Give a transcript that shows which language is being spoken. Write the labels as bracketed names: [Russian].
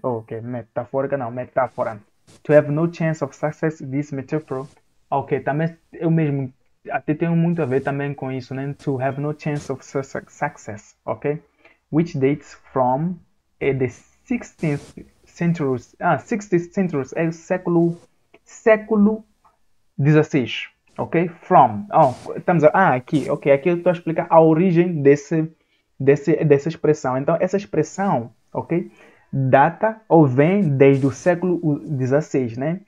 [English] Ok, [Portuguese] metafórica não, metáfora. [English] To have no chance of success, this metaphor [Portuguese] Ok, também eu mesmo até tenho muito a ver também com isso, né? [English] To have no chance of success, ok? Which dates from the 16th century. [Portuguese] 16th century é o século XVI, ok? From. Estamos aqui, ok. Aqui eu estou a explicar a origem dessa expressão. Então, essa expressão, ok? Data ou vem desde o século XVI, né?